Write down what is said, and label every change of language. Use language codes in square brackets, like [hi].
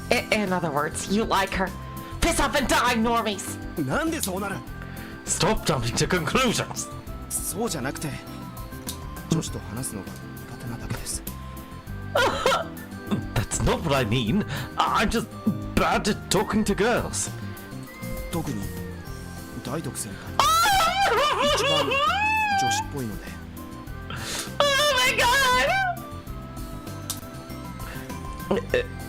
[en] In other words, you like her. Piss off and die, normies! [ja] なんでそうなる？ [en] Stop jumping to conclusions. [ja] そうじゃなくて、女子と話すのが苦手なだけです。 [en] That's not what I mean. I'm just bad at talking to girls. [ja] 特に大徳先輩。一番女子っぽいので。 [en] Oh my god!